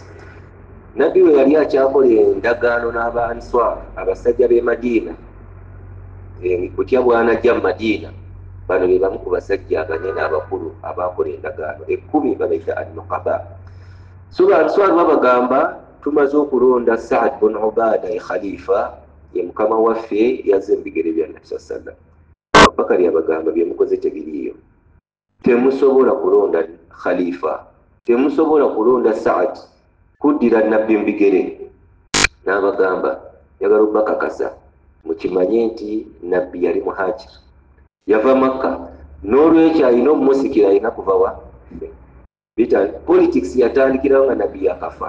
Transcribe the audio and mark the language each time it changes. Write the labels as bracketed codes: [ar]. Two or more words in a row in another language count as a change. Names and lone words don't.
[lg] Nabbi we yali akyakola endagaano n'aba Answar, abasajja b'e Madiina, kutya bw'anajja mu Madiina, bano be bamu ku basajja abanene abakulu abaakola endagaano, 10 babayita an-Nuqaba. So ba Answar babagamba, tumaze okulonda Sa'ad bin Ubaada ye khalifa, ye mukama waffe, yazze mu bigere bya Nabi [ar] sallallahu alaihi wasallam. [lg] Abubakar yabagamba, bye mukoze tebiriiyo, temusobola kulonda khalifa, temusobola kulonda Sa'ad kuddira nabbi mu bigere. N'abagamba, njagala okubakakasa mukimanye nti nabbi yali muhajir, yava Makka, n'olwekyo alina omusikira, alina kuva wa politics yatandikirawo nga nabbi yakafa.